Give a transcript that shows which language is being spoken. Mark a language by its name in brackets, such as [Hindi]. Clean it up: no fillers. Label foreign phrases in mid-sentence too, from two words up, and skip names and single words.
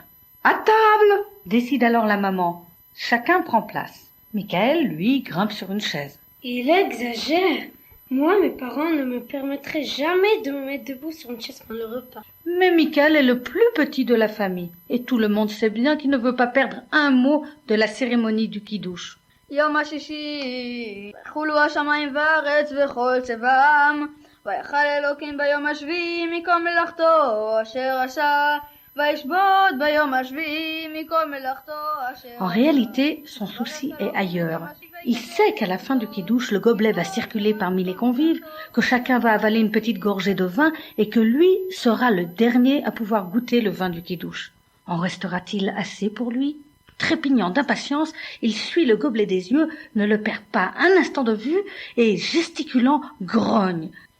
[French] « À table !» décide alors la maman. Chacun prend place. Michael, lui, grimpe sur une chaise. « Il exagère. Moi, mes parents ne me permettraient jamais de me mettre debout sur une chaise pendant le repas. » Mais Michael est le plus petit de la famille, et tout le monde sait bien qu'il ne veut pas perdre un mot de la cérémonie du kiddush. [Hebrew] יום השישי, חולו השמיים והארץ וכל צבעם, ויכל אלוקים ביום השביעי מכל מלאכתו אשר עשה, וישבות ביום השביעי מכל מלאכתו אשר... [French] En réalité, son souci est ailleurs. Il sait qu'à la fin du kiddush, le gobelet va circuler parmi les convives, que chacun va avaler une petite gorgée de vin et que lui sera le dernier à pouvoir goûter le vin du kiddush. En restera-t-il assez pour lui ? Trépignant d'impatience, il suit le gobelet des yeux, ne le perd pas un instant de vue et, gesticulant, grogne.